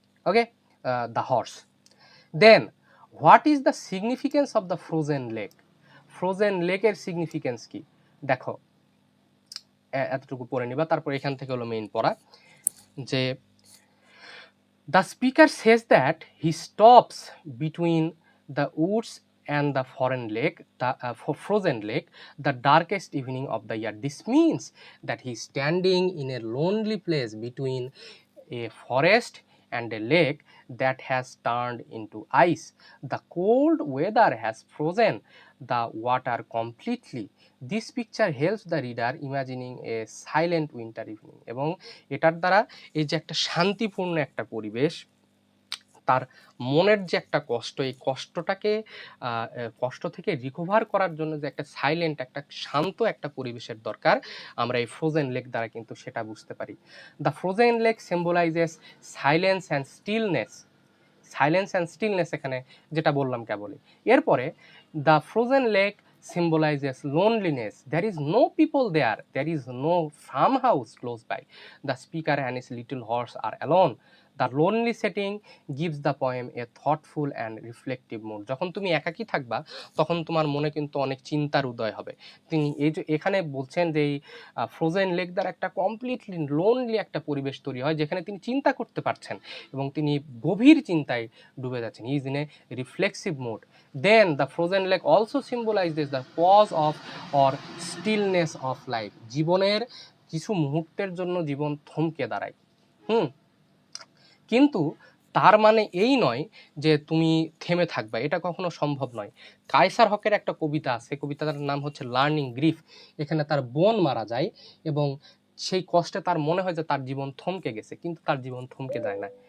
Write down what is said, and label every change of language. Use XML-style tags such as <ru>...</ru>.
<en>Okay, the horse. Then what is the significance of the frozen lake?</en> <bn>Frozen লেকের significance কি দেখো, এতটুকু পড়ে নিবা, তারপর এখান থেকে হলো মেইন পড়া।</bn> <en>যে the speaker says that he stops between the woods and the foreign lake, the frozen lake, the darkest evening of the year. This means that he is standing in a lonely place between a forest and a lake that has turned into ice. The cold weather has frozen the water completely. This picture helps the reader imagining a silent winter evening.</en> <bn>এবং এটার দ্বারা এই যে একটা শান্তিপূর্ণ একটা পরিবেশ, তার মনের যে একটা কষ্ট, এই কষ্টটাকে কষ্ট থেকে রিকভার করার জন্য যে একটা সাইলেন্ট, একটা শান্ত একটা পরিবেশের দরকার, আমরা এই ফ্রোজেন লেক দ্বারা কিন্তু সেটা বুঝতে পারি।</bn> <en>The frozen lake symbolizes silence and stillness. Silence and stillness</en> <bn>এখানে যেটা বললাম কেবলই। এরপরে</bn> <en>The frozen lake symbolizes loneliness. There is no people there. There is no farmhouse close by. The speaker and his little horse are alone. The lonely setting gives the poem a thoughtful and reflective mood.</en> <bn>যখন তুমি একাকী থাকবা, তখন তোমার মনে কিন্তু অনেক চিন্তার উদয় হবে। তিনি এই যে এখানে বলছেন যে এই ফ্রোজেন লেক দ্বারা একটা কমপ্লিটলি লোনলি একটা পরিবেশ তৈরি হয়, যেখানে তিনি চিন্তা করতে পারছেন এবং তিনি গভীর চিন্তায় ডুবে যাচ্ছেন।</bn> <en>He is in a reflexive mode. Then the frozen lake also symbolizes the pause of or stillness of life.</en> <bn>জীবনের কিছু মুহূর্তের জন্য জীবন থমকে দাঁড়ায়। কিন্তু তার মানে এই নয় যে তুমি থেমে থাকবে, এটা কখনো সম্ভব নয়। কায়সার হকের একটা কবিতা আছে, কবিতাটার নাম হচ্ছে লার্নিং গ্রিফ। এখানে তার বোন মারা যায় এবং সেই কষ্টে তার মনে হয় যে তার জীবন থমকে গেছে, কিন্তু তার জীবন থমকে যায় না।</bn>